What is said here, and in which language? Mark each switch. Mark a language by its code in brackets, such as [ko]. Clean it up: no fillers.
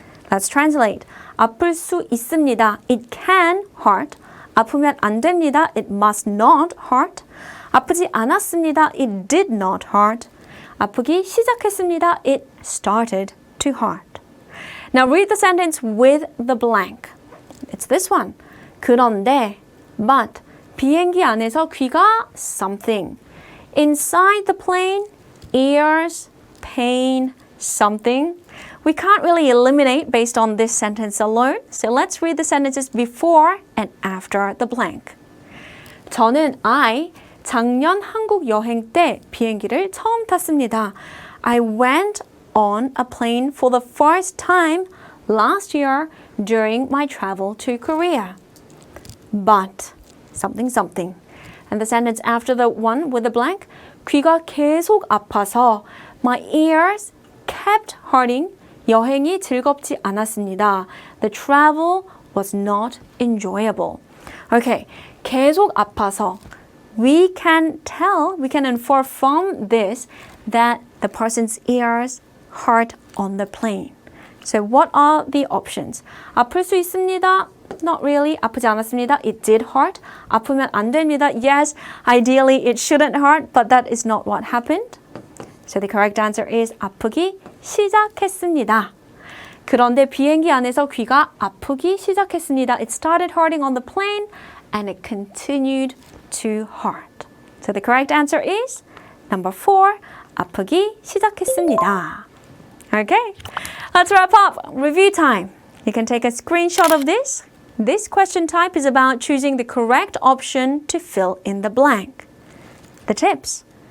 [en] Let's translate. [ko] 아플 수 있습니다. [en] It can hurt. [ko] 아프면 안 됩니다. [en] It must not hurt. [ko] 아프지 않았습니다. [en] It did not hurt. [ko] 아프기 시작했습니다. [en] It started to hurt. Now read the sentence with the blank. It's this one. [ko] 그런데, [en] but, [ko] 비행기 안에서 귀가 [en] something. Inside the plane, ears, pain, something. We can't really eliminate based on this sentence alone. So let's read the sentences before and after the blank. [ko] 저는 작년 한국 여행 때 비행기를 처음 탔습니다. [en] I went on a plane for the first time last year during my travel to Korea. But something something. And the sentence after the one with the blank, [ko] 귀가 계속 아파서 [en] my ears kept hurting. [ko] 여행이 즐겁지 않았습니다. [en] The travel was not enjoyable. Okay, [ko] 계속 아파서. [en] We can infer from this that the person's ears hurt on the plane. So what are the options? [ko] 아플 수 있습니다. [en] Not really. [ko] 아프지 않았습니다. [en] It did hurt. [ko] 아프면 안 됩니다. [en] Yes, ideally it shouldn't hurt, but that is not what happened. So the correct answer is [ko] 아프기 시작했습니다. 그런데 비행기 안에서 귀가 아프기 시작했습니다. [en] It started hurting on the plane and it continued to hurt. So the correct answer is number 4, [ko] 아프기 시작했습니다. [en] Okay, let's wrap up. Review time. You can take a screenshot of this. This question type is about choosing the correct option to fill in the blank. The tips.